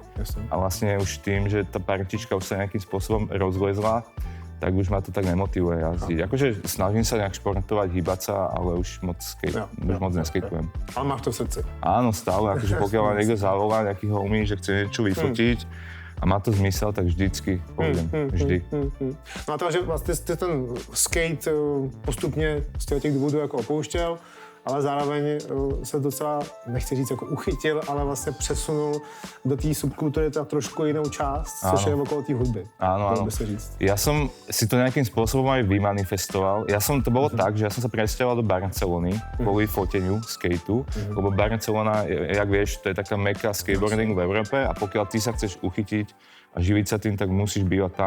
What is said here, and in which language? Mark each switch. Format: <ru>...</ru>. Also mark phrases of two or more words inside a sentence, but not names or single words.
<sk>A vlastne už tým, že tá partička už sa nejakým spôsobom rozlezla, tak už ma to tak nemotivuje jazdiť. Akože snažím sa nejak športovať, hýbať sa, ale už moc neskejtujem. Ale máš to v srdci. Áno, stále. Akože pokiaľ ma niekto zavolá, nejaký homie, že chce niečo vyfotiť, a má to zmysel, tak vždycky pôjdem. Vždy.</sk> <cs>No a to, že vlastně ty ten skate postupně z těch důvodů jako opouštěl, ale zároveň se docela, nechci říct jako uchytil, ale vlastně přesunul do té subkultury ta trošku jinou část, což je okolo té hudby.</cs> <sk>Áno. Ja som si to nejakým spôsobom aj vymanifestoval. To bolo tak, že ja som sa presťahoval do Barcelony kvôli foteniu skateu, lebo Barcelona, jak vieš, to je taká meka skateboardingu v Európe a pokiaľ ty sa chceš uchytiť a živiť sa tým, tak musíš bývať tam.</sk>